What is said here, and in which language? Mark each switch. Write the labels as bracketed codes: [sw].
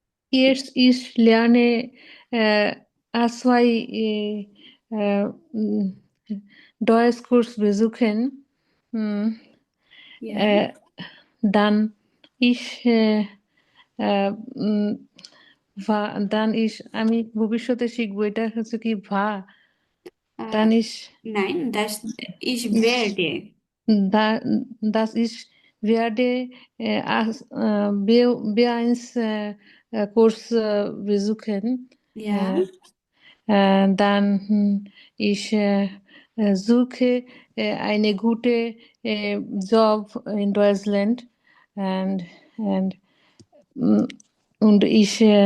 [de] Jetzt ich lerne A2 Deutschkurs besuchen. Ja. Dann ich dann ich [bn] আমি ভবিষ্যতে শিখবো এটা হচ্ছে কি [de] dann ich Nein, ich werde. da, dass ich werde B1 Kurs besuchen. Ja. Dann ich suche eine gute Job in Deutschland and und ich